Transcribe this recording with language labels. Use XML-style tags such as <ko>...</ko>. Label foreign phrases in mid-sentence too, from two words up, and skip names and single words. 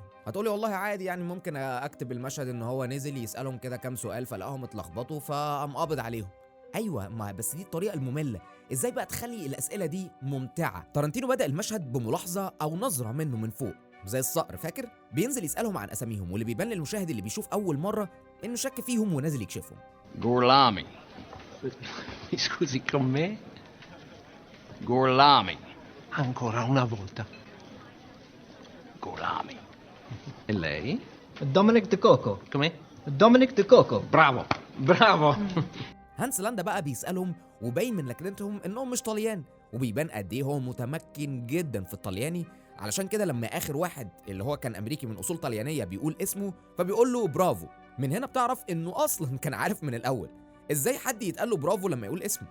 <ar>هتقولي والله عادي، يعني ممكن اكتب المشهد ان هو نزل يسالهم كده كام سؤال فلقاهم اتلخبطوا فقام قابض عليهم. ايوه، ما بس دي الطريقه الممله. ازاي بقى تخلي الاسئله دي ممتعه؟ تارانتينو بدا المشهد بملاحظه او نظره منه من فوق زي الصقر، فاكر؟ بينزل يسالهم عن اساميهم، واللي بيبان للمشاهد اللي بيشوف اول مره انه شك فيهم ونازل يكشفهم.</ar> <it>Gorlami. Scusi, con me? Gorlami. Ancora una volta. Gorlami. E lei? Dominic De Coco. Com'è? Dominic De Coco. Bravo, bravo.</it> <ar>هانس لاندا بقى بيسالهم وباين من لكنتهم انهم مش طليان، وبيبان قد ايه هو متمكن جدا في الطلياني. علشان كده لما اخر واحد اللي هو كان امريكي من اصول طليانيه بيقول اسمه فبيقول له برافو. من هنا بتعرف انه اصلا كان عارف من الاول. ازاي حد يتقال له برافو لما يقول اسمه؟</ar>